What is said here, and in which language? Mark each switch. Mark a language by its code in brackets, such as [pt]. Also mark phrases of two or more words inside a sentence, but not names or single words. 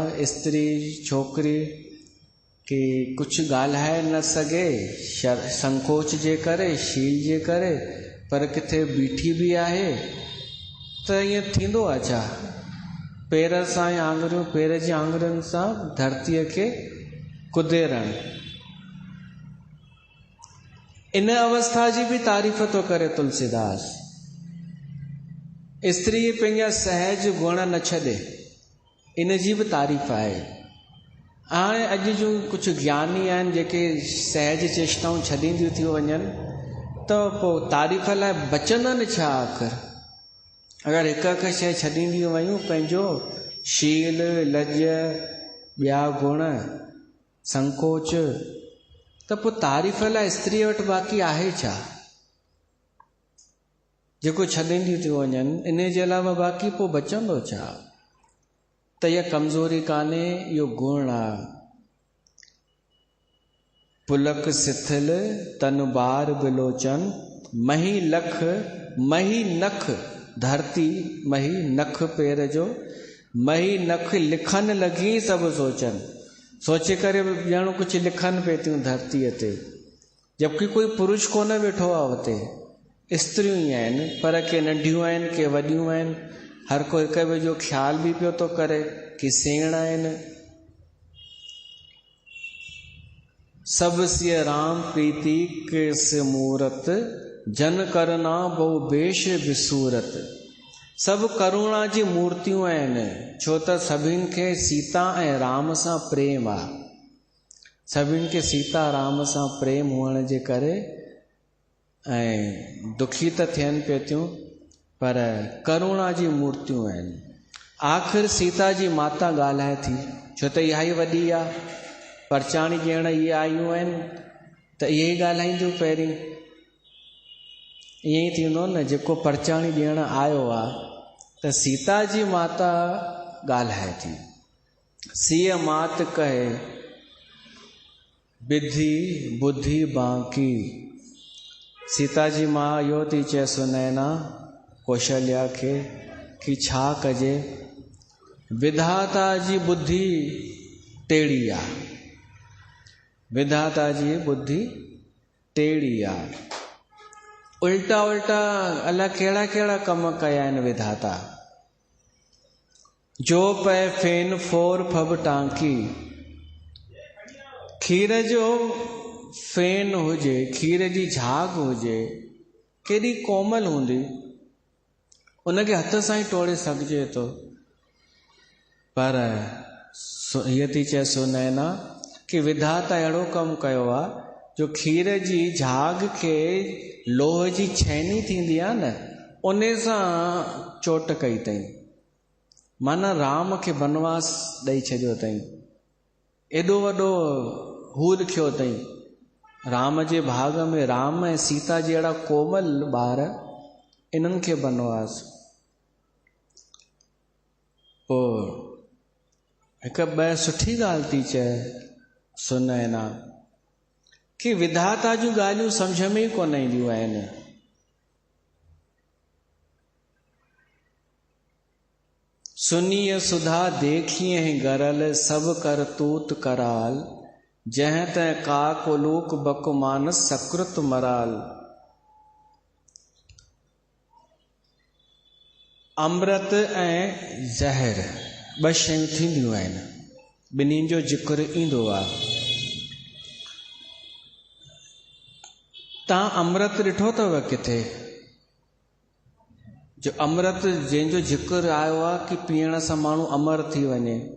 [sd] स्त्री छोकिरी की कुझु ॻाल्हाए न सघे संकोच जे करे, शील जे करे, पर किथे बीठी बि आहे त ईअं थींदो आहे छा, पेर सां या आङुरियूं, पेर जी आङुरियुनि सां धरतीअ खे कुदेरणु। इन अवस्था जी बि तारीफ़ थो करे तुलसीदास। स्त्री पंहिंजा सहज गुण न छॾे, इन जी बि तारीफ़ आहे। हाणे अॼु जूं कुझु ज्ञानी आहिनि जेके सहज चेष्टाऊं छॾींदियूं थियूं वञनि, त पोइ तारीफ़ लाइ बचंदनि छा आख़िर। अगरि हिकु हिकु शइ छॾींदियूं वयूं, पंहिंजो शील, लज, ॿिया गुण, संकोच, त पोइ तारीफ़ लाइ स्त्रीअ वटि बाक़ी आहे छा जेको छॾींदियूं थियूं वञनि। इन जे अलावा बाक़ी पोइ बचंदो छा। त इहा कमज़ोरी कान्हे, इहो गुण आहे। [awa] पुलक शिथिल तन बार बिलोचन मही नख धरती, मही नख [sd] पेर जो, [awa] मही नख लिखन लगी सभु सोचन। [sd] सोचे करे ॼण कुझु लिखनि पिए थियूं धरतीअ ते, जबकि कोई पुरुष कोन वेठो आहे हुते, स्त्रियूं ई आहिनि, पर के नंढियूं आहिनि, के वॾियूं आहिनि। हर को हिक ॿिए जो ख़्याल बि पियो थो करे कि सेण आहिनि। [awa] सब सिय राम प्रीति केस मूरत, जन करुणा बहु बेश विसूरत। [sd] सभु करुणा जी मूर्तियूं आहिनि, छो त सभिनि खे सीता ऐं राम सां प्रेम आहे। सभिनि खे सीता राम सां प्रेम हुअण जे करे ऐं दुखी त थियनि पिए थियूं, पर करुणा जी मूर्तियूं आहिनि। आख़िर सीता जी माता ॻाल्हाए थी, छो त इहा ई वॾी आहे, परचाणी ॾियण इहे आयूं आहिनि, त इहे ई ॻाल्हाईंदियूं पहिरीं। ईअं ई थींदो न, जेको परचाणी ॾियण आयो आहे त सीता जी माता ॻाल्हाए थी। [awa] सीअ मात कहे विधि बुद्धि बांकी। [sd] सीता जी मां इहो थी चए सुनैना कौशल्या खे कि छा कजे, विधाता जी बुद्धि टेड़ी आहे, विधाता जी बुद्धि टेड़ी आहे। उल्टा उल्टा अलाए कहिड़ा कहिड़ा कम कया आहिनि विधाता। [awa] जो पए फेन फोर फब टांकी, [sd] खीर जो फेन हुजे, खीर जी झाग हुजे, केॾी कोमल हूंदी, उनखे हथ सां ई टोड़े सघिजे थो। पर हीअ थी चए सुनैना कि विधाता अहिड़ो कमु कयो आहे जो खीर जी झाग खे लोह जी छैनी थींदी आहे न, उन सां चोट कई अथई। माना राम खे बनवास ॾेई छॾियो अथई, एॾो वॾो हू लिखियो अथई। राम जे भाग में राम ऐं सीता जहिड़ा कोमल ॿार, इन्हनि खे बनवास। पोइ हिकु ॿ सुठी ॻाल्हि थी चए सुनैना कि विधाता जूं ॻाल्हियूं सम्झ में ई कोन ईंदियूं आहिनि। [awa] सुनीय सुधा देखिए गरल सब करतूत कराल, जह तै काक उलूक बकुमानस सकृत मराल। [sd] अमृत ऐं ज़हर ॿ शयूं थींदियूं आहिनि, ॿिन्हिनि जो ज़िक्र ईंदो आहे। तव्हां अमृत ॾिठो अथव किथे? जो अमृत जंहिंजो ज़िक्र आयो आहे कि पीअण सां माण्हू अमर थी वञे।